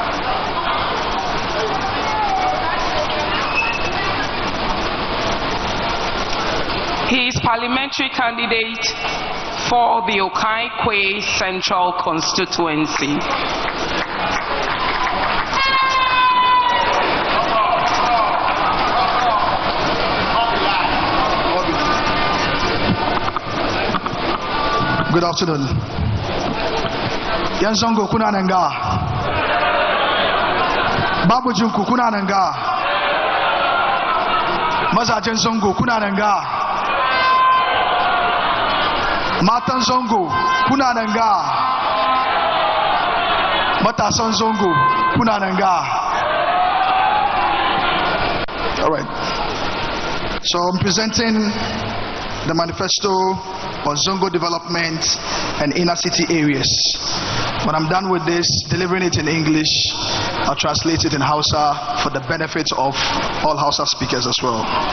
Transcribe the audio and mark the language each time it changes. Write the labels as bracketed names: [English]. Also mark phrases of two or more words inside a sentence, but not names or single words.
[English] He is parliamentary candidate for the Okai-Kwe Central Constituency. Good afternoon. [Hausa] Yanzongo kuna nanga. Babu Junku kuna nanga. Mazajen Zongo kuna nanga. Matan Zongo kuna nanga. Matasan Zongo kuna nanga. [English] All right. So I'm presenting the manifesto on Zongo development and inner city areas. When I'm done with this, delivering it in English, I'll translate it in Hausa for the benefit of all Hausa speakers as well.